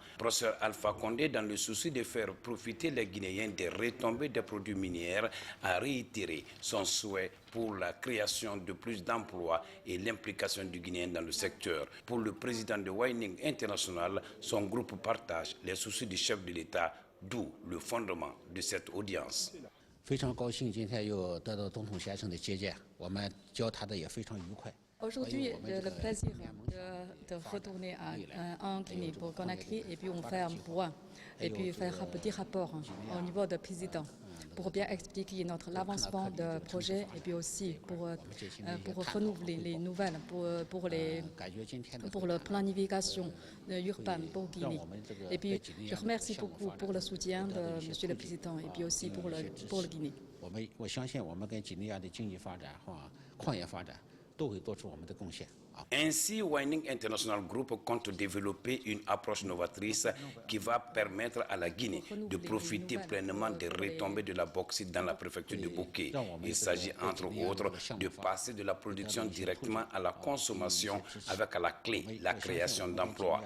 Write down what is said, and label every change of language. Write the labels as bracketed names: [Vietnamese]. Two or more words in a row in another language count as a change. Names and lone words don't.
[French] Professeur Alpha Condé, dans le souci de faire profiter les Guinéens des retombées des produits miniers, a réitéré son souhait pour la création de plus d'emplois et l'implication du Guinéen dans le secteur. Pour le président de Winning International, son groupe partage les soucis du chef de l'État, d'où le fondement de cette audience. [Chinese] 非常高兴今天又得到总统先生的接见，我们交谈的也非常愉快。 [French] Aujourd'hui, j'ai le plaisir de retourner en Guinée pour Conakry et puis on fait un point et puis faire un petit rapport au niveau du président pour bien expliquer l'avancement de projet et puis aussi pour renouveler les nouvelles pour la planification urbaine pour Guinée. Et puis je remercie beaucoup pour le soutien de Monsieur le Président et puis aussi pour le Guinée. [Chinese] 我相信我们跟几内亚的经济发展和矿业发展 [French] Ainsi, Winning International Group compte développer une approche novatrice qui va permettre à la Guinée de profiter pleinement des retombées de la bauxite dans la préfecture de Boké. Il s'agit entre autres de passer de la production directement à la consommation avec à la clé la création d'emplois.